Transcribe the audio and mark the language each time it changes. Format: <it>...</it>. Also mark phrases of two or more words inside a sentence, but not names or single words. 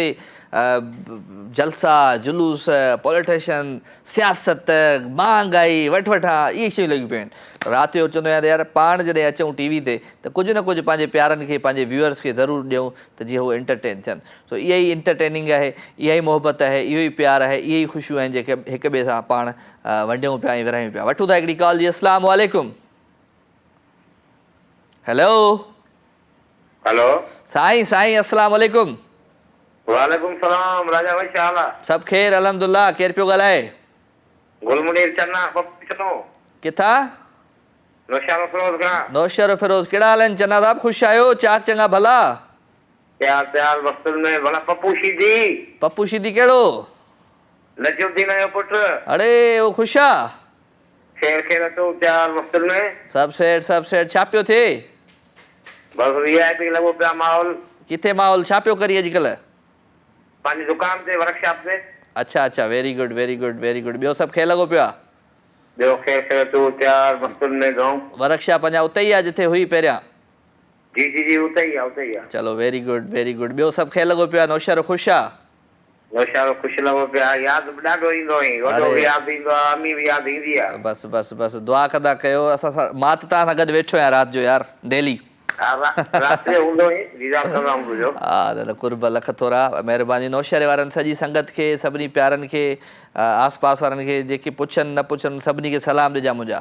<sd>जलसा जुलूस पॉलिटिशियन सियासत महांगाई वठा इहे शयूं लॻियूं पियूं आहिनि राति जो चवंदो आहियां त यार पाण जॾहिं अचूं टीवी ते त कुझु न कुझु पंहिंजे प्यारनि खे पंहिंजे व्यूअर्स खे ज़रूरु ॾियूं त जीअं उहे एंटरटेन थियनि सो इहा ई इंटरटेनिंग आहे इहा ई मोहबत आहे इहो ई प्यारु आहे इहे ई ख़ुशियूं आहिनि जेके हिक ॿिए सां पाण वंडियूं पिया ऐं विरायूं पिया वठूं था हिकिड़ी कॉल जी</sd> <ar>السلام عليكم</ar> <sd>हेलो हेलो साईं</sd> <ar>السلام عليكم وعليكم السلام</ar> <sd>राजा भाई छा हाल आहे सभु ख़ैरु अल्हम्दुलिल्लाह केरु पियो ॻाल्हाए गुलमुनीर चन्ना पप्पू किथां नौशर फिरोज खां नौशर फिरोज कहिड़ा हाल आहिनि चन्ना साहब ख़ुशि आहियो चाक चङा भला प्यार वक़्तुनि में भला पप्पू शीदी कहिड़ो नजमुद्दीन जो पुटु अड़े वो ख़ुशि आहे खेर खेर तो प्यार वक़्तुनि में सभु सेठ छा पियो थिए बस वीआईपी लॻो पिया माहौल किथे माहौल छा पियो करी अॼुकल्ह? पंहिंजी दुकान ते वर्कशॉप ते। अच्छा अच्छा,</sd> <en>very good very good very good.</en> <sd>ॿियो सभु खे लॻो पियो आहे? ॿियो खेर खेर तूं तयार मस्तूर में गाँव। वर्कशॉप अञा उते ई आहे जिथे हुई पहिरियां? जी जी जी उते ई आहे। चलो</sd> <en>very good very good.</en> <sd>ॿियो सभु खे लॻो पियो आहे? नौशहर ख़ुशि आहे? नौशहर ख़ुशि लॻो पियो आहे। यादि बि ॾाढो ईंदो हुई, वॾो बि यादि ईंदो आहे, अम्मी बि यादि ईंदी आहे। बसि बसि बसि दुआ कंदा कयो। असां सां मां त तव्हां सां गॾु वेठो आहियां राति जो यार, डेली। राति जो हूंदो हुई, दीदार कंदा हुजो। हा दादा कुर्ब लख थोरा, महिरबानी। नौशहर वारनि सॼी संगत खे, सभिनी प्यारनि खे, आस पास वारनि खे, जेके पुछनि न पुछनि, सभिनी खे सलाम ॾिजां मुंहिंजा।</sd>